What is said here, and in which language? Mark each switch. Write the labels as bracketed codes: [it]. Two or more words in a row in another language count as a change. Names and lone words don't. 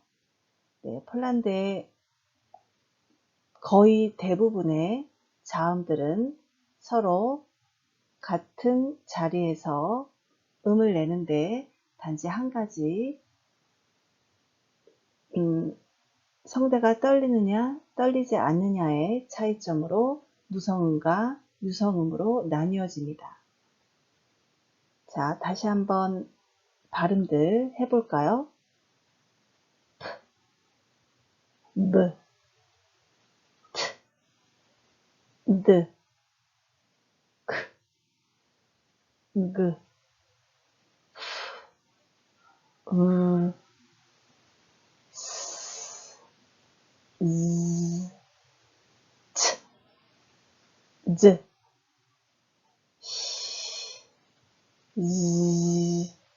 [ko] 네, 폴란드의 거의 대부분의 자음들은 서로 같은 자리에서 음을 내는데 단지 한 가지 성대가 떨리느냐 떨리지 않느냐의 차이점으로 무성음과 유성음으로 나뉘어집니다. 자, 다시 한번 발음들 해볼까요? [pl] B, D, K, G, S, Z, Ch, Z, Z,